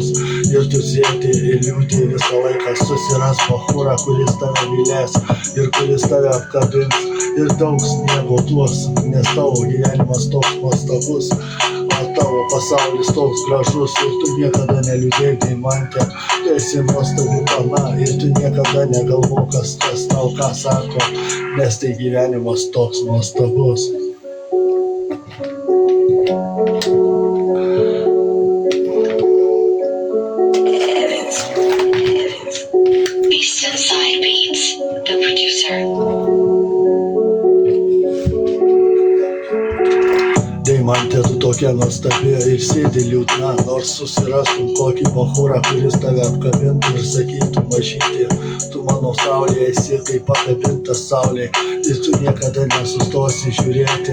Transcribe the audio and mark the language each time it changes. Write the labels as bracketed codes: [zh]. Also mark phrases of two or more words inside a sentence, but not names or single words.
[lt] Ir tu sėdi ir liūdi visą laiką, susiras Bakūrą, kuris tave mylės ir kuris tave apkabins ir daug sniego duos, nes tavo gyvenimas toks nuostabus. O tavo pasaulis toks gražus ir tu niekada neliūdėk, Deimantė. Tu esi nuostabi pana ir tu niekada negalvok, kas tau ką sako, nes tai gyvenimas toks nuostabus. [en] Beast Inside Beats, the producer. [lt] Deimantė, tu tokia nuostabi ir sėdi liūdna, nors susirastum kokį Bakūrą, kuris tave apkabintų ir sakytų, mažytė, tu mano saulė esi kaip pakabintas saulė ir tu niekada nesustosi žiūrėti.